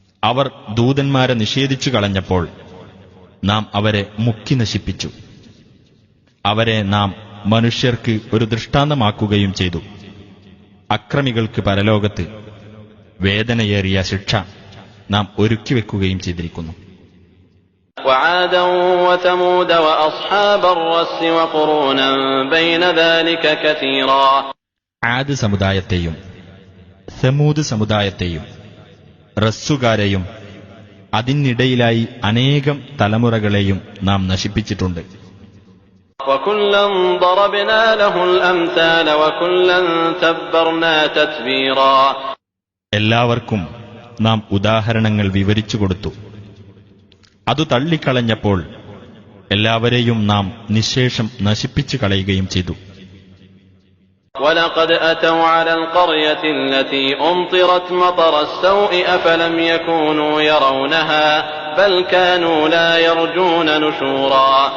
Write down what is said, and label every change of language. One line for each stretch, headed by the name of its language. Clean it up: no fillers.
Malayalam: അവർ ദൂതന്മാരെ നിഷേധിച്ചു കളഞ്ഞപ്പോൾ നാം അവരെ മുക്കി നശിപ്പിച്ചു. അവരെ നാം മനുഷ്യർക്ക് ഒരു ദൃഷ്ടാന്തമാക്കുകയും ചെയ്തു. അക്രമികൾക്ക് പരലോകത്ത് വേദനയേറിയ ശിക്ഷ നാം ഒരുക്കിവെക്കുകയും ചെയ്തിരിക്കുന്നു.
Arabic: وعادا وثمود وأصحاب الرس وقرونا بين ذلك كثيرا.
Malayalam: ആദ് സമുദായത്തെയും സമൂദ് സമുദായത്തെയും റസ്സുകാരെയും അതിനിടയിലായി അനേകം തലമുറകളെയും നാം നശിപ്പിച്ചിട്ടുണ്ട്.
Arabic: وكلا ضربنا له الأمثال وكلا تبرنا تتبيرا.
Malayalam: എല്ലാവർക്കും നാം ഉദാഹരണങ്ങൾ വിവരിച്ചു കൊടുത്തു. അതു തള്ളിക്കളഞ്ഞപ്പോൾ എല്ലാവരെയും നാം നിശ്ശേഷം നശിപ്പിച്ചു കളയുകയും ചെയ്തു.
Arabic: وَلَقَدْ أَتَوْا عَلَى الْقَرْيَةِ الَّتِي أُمْطِرَتْ مَطَرَ السَّوْءِ أَفَلَمْ يَكُونُوا يَرَوْنَهَا بَلْ كَانُوا لَا يَرْجُونَ نُشُورًا.